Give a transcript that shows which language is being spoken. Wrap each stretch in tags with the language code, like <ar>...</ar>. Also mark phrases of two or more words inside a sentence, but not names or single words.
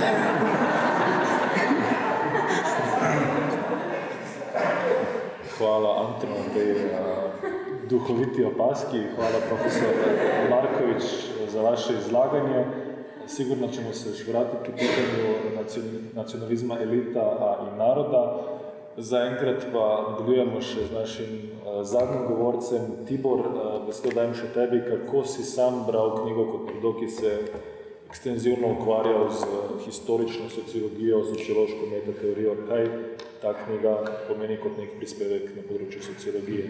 <sl>Hvala Anton na tej duhoviti opaski, hvala profesor Marković</sl> <sr>za vaše izlaganje. Sigurno ćemo se još vratiti u pitanju nacionalizma elita, a i naroda.</sr> <sl>Zaenkrat pa nadaljujemo še z našim zadnjim govorcem. Tibor, besedo dajem še tebi, kako si sam bral knjigo kot nekdo, ki se ekstenzivno ukvarjal z historično sociologijo, sociološko metateorijo. Kaj ta knjiga pomeni kot nek prispevek na področju sociologije?</sl>